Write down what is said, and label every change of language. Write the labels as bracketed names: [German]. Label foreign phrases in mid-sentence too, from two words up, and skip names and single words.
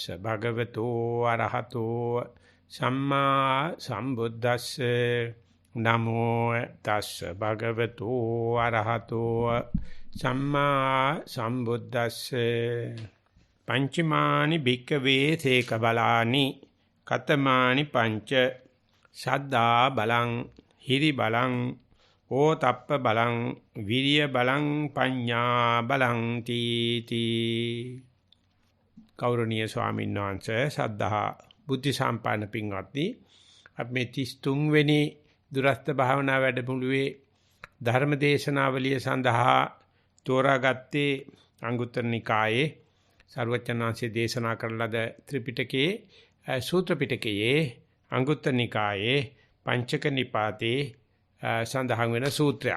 [Pali] භගවතු අරහතෝ සම්මා සම්බුද්දස්ස නමෝ තස්ස භගවතු අරහතෝ සම්මා සම්බුද්දස්ස පංචමානි භික්කවේ තේක බලානි කතමානි පංච සද්දා බලං හිරි බලං ඕතප්ප බලං විරිය බලං පඤ්ඤා බලං තීති [Sinhala] ගෞරවනීය ස්වාමීන් වහන්සේ සද්ධා බුද්ධ සම්පන්න පින්වත්නි අපි මේ 33 වෙනි දුරස්ත භාවනා වැඩමුළුවේ ධර්ම දේශනාවලිය සඳහා තෝරාගත්තේ අංගුත්තර නිකායේ සර්වචනාංශයේ දේශනා කරන ලද ත්‍රිපිටකයේ සූත්‍ර පිටකයේ අංගුත්තර නිකායේ පංචක නිපාතේ සඳහන් වෙන සූත්‍රයක්.